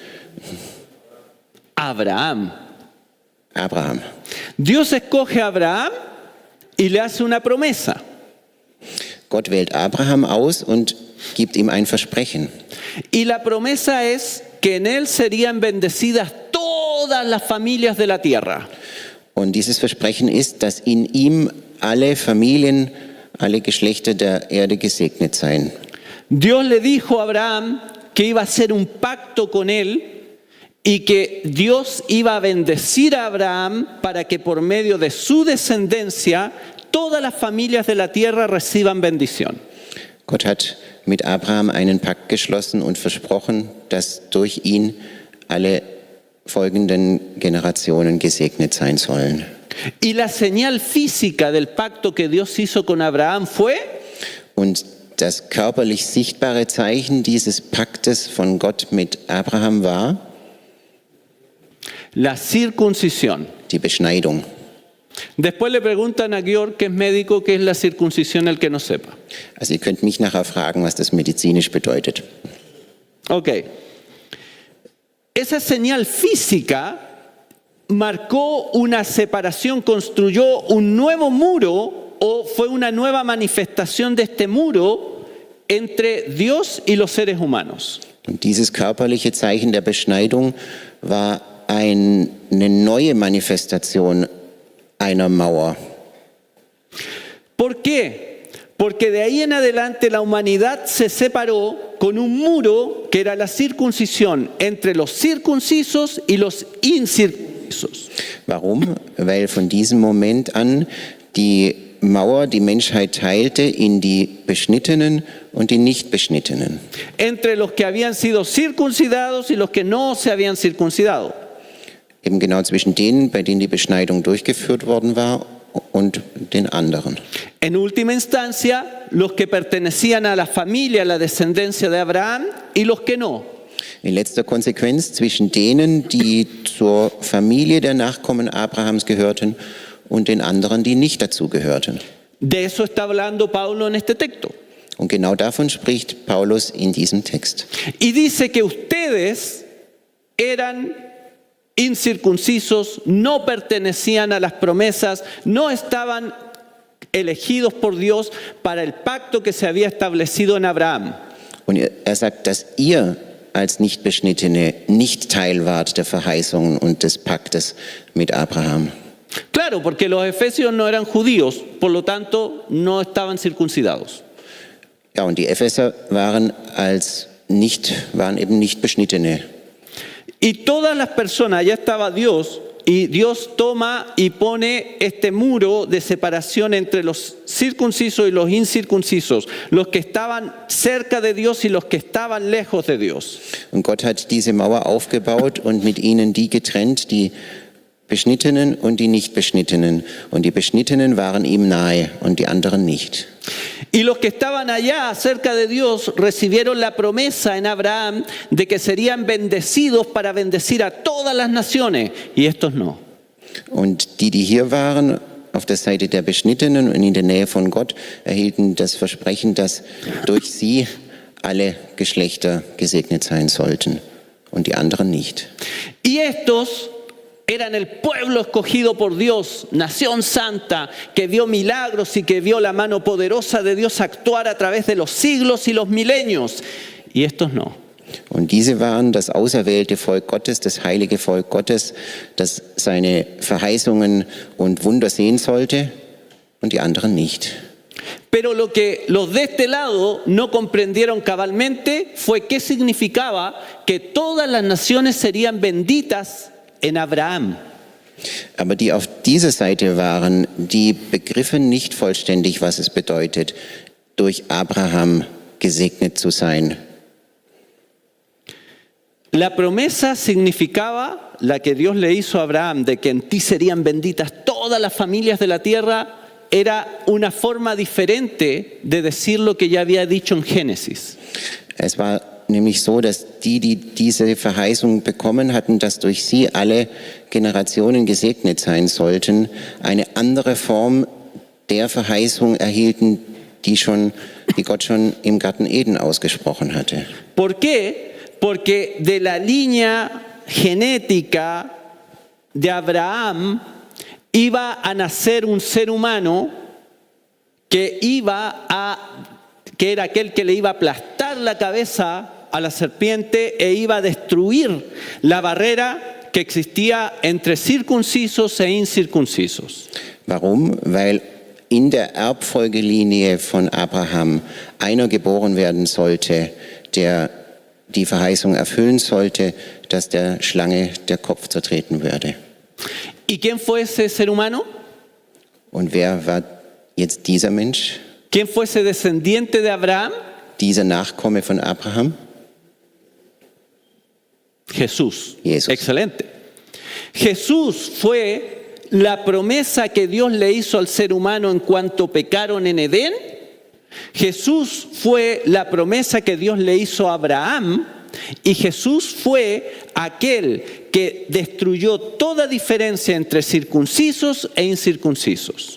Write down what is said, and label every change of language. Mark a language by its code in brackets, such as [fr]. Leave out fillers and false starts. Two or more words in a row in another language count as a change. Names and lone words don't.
[es] Abraham. [de] Abraham. [es] Dios escoge a Abraham y le hace una promesa. [de] Gott wählt Abraham aus und gibt ihm ein Versprechen. [es] Y la promesa es que en él serían bendecidas todas las familias de la tierra. [de] Und dieses Versprechen ist, dass in ihm alle Familien, alle Geschlechter der Erde gesegnet seien. [es] Dios le dijo a Abraham que iba a hacer un pacto con él y que Dios iba a bendecir a Abraham para que por medio de su descendencia todas las familias de la tierra reciban bendición. [de] Gott hat mit Abraham einen Pakt geschlossen und versprochen, dass durch ihn alle folgenden Generationen gesegnet sein sollen. [es] Y la señal física del pacto que Dios hizo con Abraham fue [de] Und das körperlich sichtbare Zeichen dieses Paktes von Gott mit Abraham war [es] la circuncisión. [de] die Beschneidung. [es] Después le preguntan a Georg, que es médico, qué es la circuncisión, el que no sepa. [de] Also ihr könnt mich nachher fragen, was das medizinisch bedeutet. Ok. [es] Esa señal física marcó una separación, construyó un nuevo muro o fue una nueva manifestación de este muro entre Dios y los seres humanos. [de] Und dieses körperliche Zeichen der Beschneidung war eine neue Manifestation einer Mauer. [es] ¿Por qué? Porque de ahí en adelante la humanidad se separó con un muro que era la circuncisión entre los circuncisos y los incircuncisos. [de] Warum? Weil von diesem Moment an die Mauer die Menschheit teilte in die Beschnittenen und die Nicht-Beschnittenen. [es] Entre los que habían sido circuncidados y los que no se habían circuncidado. [de] Eben genau zwischen denen, bei denen die Beschneidung durchgeführt worden war, und den anderen. [es] En última instancia, los que pertenecían a la familia, a la descendencia de Abraham, y los que no. [de] In letzter Konsequenz zwischen denen, die zur Familie der Nachkommen Abrahams gehörten, und den anderen, die nicht dazu gehörten. [es] De eso está hablando Pablo en este texto. [de] Und genau davon spricht Paulus in diesem Text. [es] Y dice que ustedes eran incircuncisos, no pertenecían a las promesas, no estaban elegidos por Dios para el pacto que se había establecido en Abraham. [de] Und er sagt, dass ihr als Nichtbeschnittene nicht Teil wart der Verheißungen und des Paktes mit Abraham. [es] Claro, porque los efesios no eran judíos, por lo tanto no estaban circuncidados. [de] Ja, und die Epheser waren eben nicht Beschnittene. [es] Y todas las personas, allá estaba Dios, y Dios toma y pone este muro de separación entre los circuncisos y los incircuncisos, los que estaban cerca de Dios y los que estaban lejos de Dios. [de] Und Gott hat diese Mauer aufgebaut und mit ihnen die getrennt, die Beschnittenen und die Nicht-Beschnittenen. Und die Beschnittenen waren ihm nahe und die anderen nicht. [es] Y los que estaban allá cerca de Dios recibieron la promesa en Abraham de que serían bendecidos para bendecir a todas las naciones, y estos no. [de] Und die hier waren, auf der Seite der Beschnittenen und in der Nähe von Gott, erhielten das Versprechen, dass durch sie alle Geschlechter gesegnet sein sollten und die anderen nicht. [es] Y estos eran el pueblo escogido por Dios, nación santa, que vio milagros y que vio la mano poderosa de Dios actuar a través de los siglos y los milenios. Y estos no. [de] Und diese waren das auserwählte Volk Gottes, das heilige Volk Gottes, das seine Verheißungen und Wunder sehen sollte, und die anderen nicht. [es] Pero lo que los de este lado no comprendieron cabalmente fue qué significaba que todas las naciones serían benditas en Abraham. [de] Aber die auf dieser Seite waren, die begriffen nicht vollständig, was es bedeutet, durch Abraham gesegnet zu sein. [es] La promesa significaba la que Dios le hizo a Abraham, de que en ti serían benditas todas las familias de la tierra, era una forma diferente de decir lo que ya había dicho en Génesis. [de] Es war nämlich so, dass die diese Verheißung bekommen hatten, dass durch sie alle Generationen gesegnet sein sollten, eine andere Form der Verheißung erhielten, die Gott schon im Garten Eden ausgesprochen hatte. [es] ¿Por qué? Porque de la línea genética de Abraham iba a nacer un ser humano que era aquel que le iba a aplastar la cabeza a la serpiente e iba a destruir la barrera que existía entre circuncisos e incircuncisos. [de] Warum? Weil in der Erbfolgelinie von Abraham einer geboren werden sollte, der die Verheißung erfüllen sollte, dass der Schlange der Kopf zertreten würde. [es] ¿Y quién fue ese ser humano? [de] Und wer war jetzt dieser Mensch? [es] ¿Quién fue ese descendiente de Abraham? [de] Dieser Nachkomme von Abraham? [es] Jesús. Jesús. Excelente. Jesús fue la promesa que Dios le hizo al ser humano en cuanto pecaron en Edén. Jesús fue la promesa que Dios le hizo a Abraham Y Jesús fue aquel que destruyó toda diferencia entre circuncisos e incircuncisos.